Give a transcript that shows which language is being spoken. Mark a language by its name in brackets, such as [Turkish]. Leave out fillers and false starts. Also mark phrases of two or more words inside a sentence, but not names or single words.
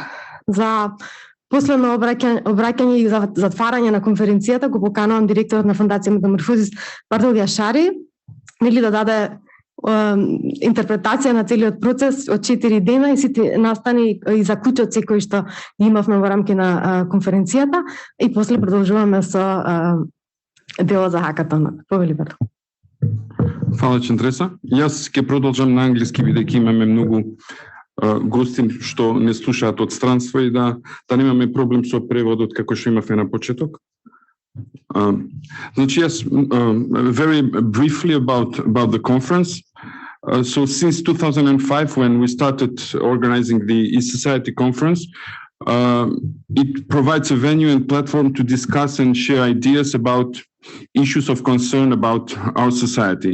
[Macedonian] За последно обраќање и за затварање на конференцијата го поканувам директорот на Фондација Метаморфозис Бартол Јашари, нели да даде интерпретација на целиот процес од 4 дена и сите настани и заклучоци кои што имавме во рамки на конференцијата и после продолжуваме со делот за хакатонот. Повели Бартол. Фала Чендреса. Јас ќе продолжам на англиски бидејќи имаме многу гости што не слушаат од странство и да немаме проблем со преводот како што имавме на почеток. [English] Yes, very briefly about the conference. So since 2005, when we started organizing the e-Society conference, it provides a venue and platform to discuss and share ideas about issues of concern about our society.